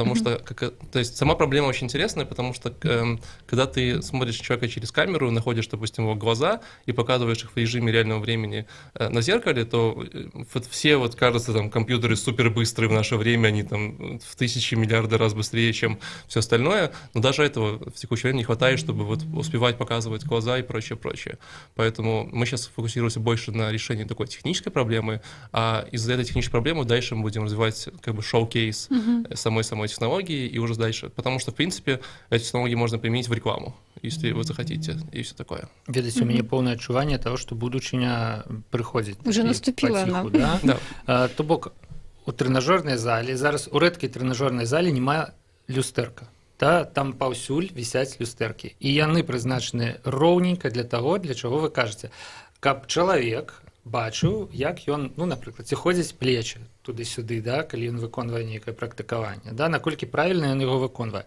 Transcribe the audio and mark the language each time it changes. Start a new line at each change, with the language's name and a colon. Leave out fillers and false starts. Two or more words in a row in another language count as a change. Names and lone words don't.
Russian: потому что, то есть сама проблема очень интересная, потому что когда ты смотришь человека через камеру, находишь, допустим, его глаза и показываешь их в режиме реального времени на зеркале, то вот все вот кажется, там, компьютеры супер быстрые в наше время, они там в тысячи миллиарды раз быстрее, чем все остальное, но даже этого в текущее время не хватает, чтобы вот успевать показывать глаза и прочее. Поэтому мы сейчас фокусируемся больше на решении такой технической проблемы, а из-за этой технической проблемы дальше мы будем развивать как бы шоу-кейс самой технологии и уже дальше. Потому что, в принципе, эти технологии можно применить в рекламу, если вы захотите, и все такое.
Belarusian: Ведаеце, у мяне поўнае адчуванне таго, што будучыня прыходзіць.
Russian: Уже наступила она. Да?
Belarusian: То бок у трэнажорнай зале, зараз у рэдкай трэнажорнай зале няма люстэрка. Да, там паўсюль вісяць люстэркі. І яны прызначаны роўненька для таго, для чаго вы кажаце, каб чалавек бачыў, як ён, ну, напрыклад, ці ходзяць плечы туды-сюды, да, калі ён выконвае нейкае практыкаванне, да, наколькі правільна ён яго выконвае.